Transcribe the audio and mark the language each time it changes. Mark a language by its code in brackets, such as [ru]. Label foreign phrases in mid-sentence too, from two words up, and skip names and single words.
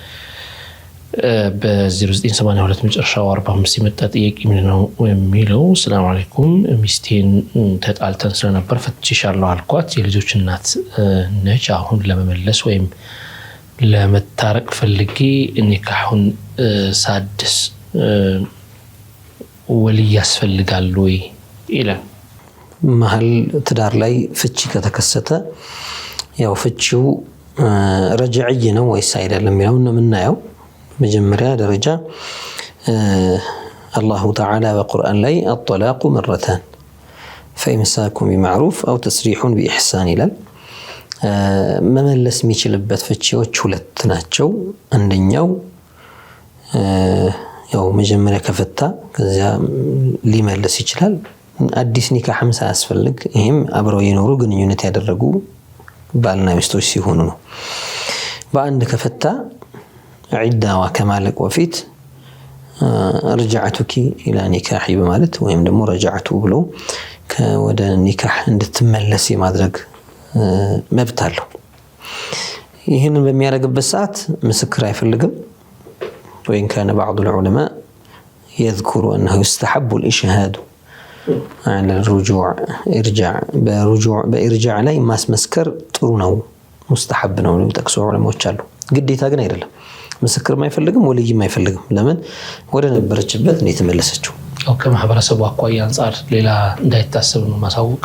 [am] በ0982 መጨረሻው 45 የመጣ ጥያቄ ምን ነው የሚለው [ar] سلام عليكم [am] ሚስቴን ተጣልተን ስለነበር ፈትቼሻለሁ አልኳት የልጆች እናት ነች አሁን ለመመለስ ወይም ለመታረቅ ፈልጌ ኒካሁን ሳድስ ወልይ ያስፈልጋል ወይ ይላል መሃል ትዳር ላይ ፍቺ ከተከሰተ ያው ፍቺው ረጅዕይ ነው ወይስ አይደለም የሚለው ነው የምናየው መጀመሪያ ደረጃ [ar] الله تعالى [am] በቁርአን ላይ [ar] الطلاق مرتان فإمساك بمعروف أو تسريح بإحسان [am] ይላል መመለስ የሚችልበት ፍቺዎች ሁለት ናቸው አንደኛው ያው መጀመሪያ ከፈታ ከዚያ ሊመለስ ይችላል አዲስ ኒካህም ሳያስፈልግ ይሄም አብረው የኖሩ ግንኙነት ያደረጉ ባልና ሚስቶች ሲሆኑ ነው በአንድ ከፈታ ዒዳዋ ከማለቅ በፊት [ar] رجعتك الى نكاحي [am] በማለት ወይም ደግሞ ረጃዕቱ ብሎ ወደ ኒካህ እንድትመለስ የማድረግ መብት አለው ይሄንን በሚያደርግበት ሰዓት ምስክር አይፈልግም ወይን [ar] كان بعض العلماء يذكر انه يستحب الاشهاد على الرجوع [am] በርጃዕ ላይ ማስመስከር ጥሩ ነው ሙስተሐብ ነው የሚጠቅሱ ዑለማዎች አሉ ግዴታ ግን አይደለም ምስክር ማይፈልግም ወልይ ማይፈልግም ለምን ወደ ነበረችበት ነው የተመለሰችው ከማህበረሰቡ አቋያ አንፃር ሌላ እንዳይታሰብ ነው ማሳወቅ